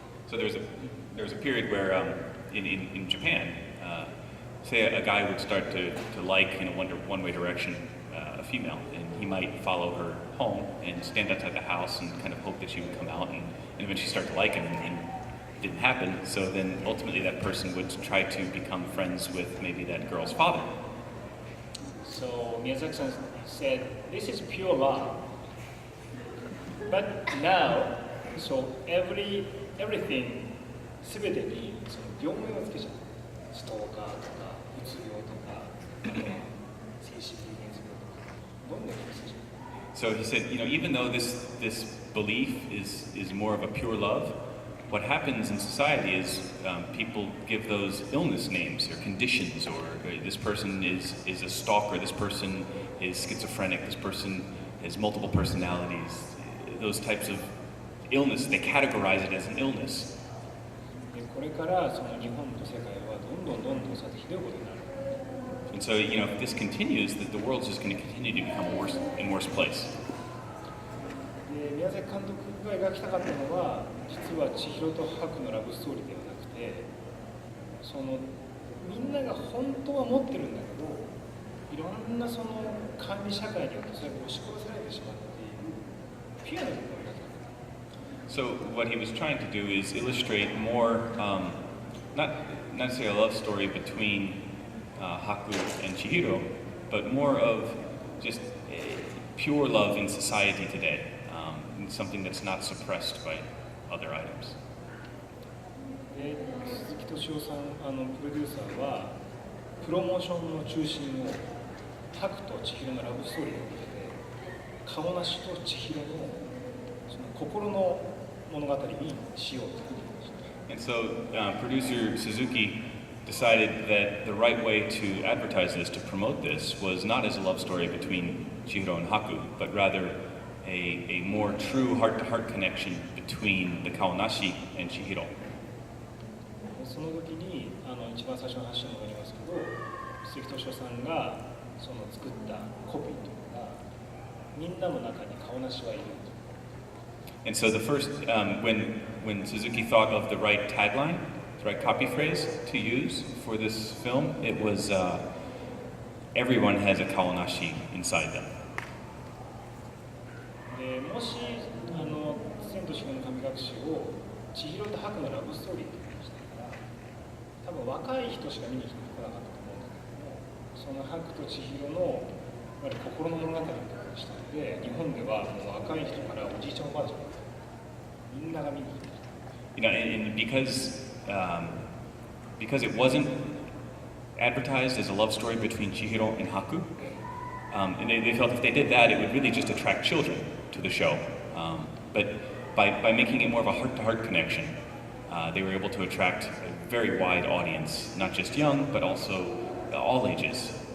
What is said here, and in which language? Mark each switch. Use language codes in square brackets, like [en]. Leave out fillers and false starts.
[en] So there was a period where in Japan, say a guy would start to like in a one-way direction a female, and he might follow her home and stand outside the house and kind of hope that she would come out and eventually start to like him, and it didn't happen. So then ultimately that person would try to become friends with maybe that girl's father. So Miyazaki-san said, "This is pure love." But now, so everything [ja] すべてにその病名をつけちゃう。ストーカーとか、うつ病とか、精神的なうつ病とか、どんどんつけちゃう。 [en] So he said, even though this belief is more of a pure love, what happens in society is people give those illness names or conditions, or this person is a stalker, this person is schizophrenic, this person has multiple personalities, those types of illness, they categorize it as an illness. [ja] でこれからその日本と世界はどんどんそうやってひどいことになる。 [en] And so, if this continues, that the world's just going to continue to become a worse and worse place. [ja] で宮崎監督が描きたかったのは、実は千尋と白のラブストーリーではなくて、そのみんなが本当は持ってるんだけど、いろんなその管理社会によってそれが押し殺されてしまっているピュアな部分を描きたかった。 [en] So what he was trying to do is illustrate more, not necessarily a love story between Haku and Chihiro, but more of just pure love in society today, something that's not suppressed by other items. [ja] で鈴木敏夫さんプロデューサーはプロモーションの中心を白と千尋のラブストーリーに向けて顔なしと千尋のその心の物語にしようというふうに言いました。 [en] And so producer Suzuki decided that the right way to advertise this, to promote this, was not as a love story between Chihiro and Haku, but rather a more true heart-to-heart connection between the Kaonashi and Chihiro. [ja] その時に一番最初の話に戻りますけど、鈴木敏夫さんがその作ったコピーというのがみんなの中に顔なしはいる。 [en] And so the first, when Suzuki thought of the right tagline, the right copy phrase to use for this film, it was everyone has a Kaonashi inside them. [ja] でもし千と千尋の神隠しを千尋と白のラブストーリーって言いましたから多分若い人しか見に来てこなかったと思うんだけどもその白と千尋のやはり心の物語ってことにしたので日本ではもう若い人からおじいちゃんおばあちゃんみんなが見に来てきた。 [en] And because it wasn't advertised as a love story between Chihiro and Haku, and they felt if they did that, it would really just attract children to the show. But by making it more of a heart-to-heart connection, they were able to attract a very wide audience, not just young, but also all ages.